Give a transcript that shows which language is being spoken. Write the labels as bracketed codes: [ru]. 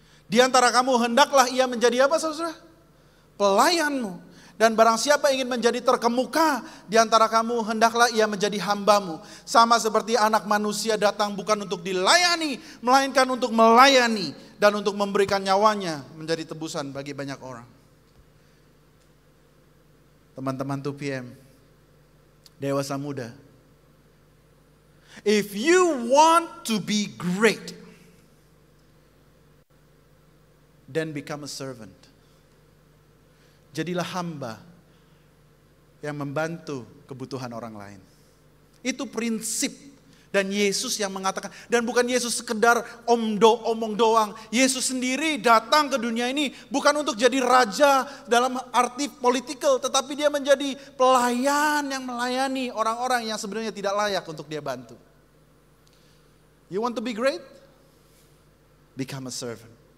[id] Di antara kamu hendaklah ia menjadi apa, saudara? Pelayanmu. Dan barang siapa ingin menjadi terkemuka di antara kamu, hendaklah ia menjadi hambamu. Sama seperti anak manusia datang bukan untuk dilayani, melainkan untuk melayani dan untuk memberikan nyawanya menjadi tebusan bagi banyak orang. Teman-teman 2 PM, dewasa muda, [en] if you want to be great, then become a servant. [id] Jadilah hamba yang membantu kebutuhan orang lain. Itu prinsip. Dan Yesus yang mengatakan, dan bukan Yesus sekedar omong doang. Yesus sendiri datang ke dunia ini bukan untuk jadi raja dalam arti politikal, tetapi dia menjadi pelayan yang melayani orang-orang yang sebenarnya tidak layak untuk dia bantu. [en] You want to be great? Become a servant.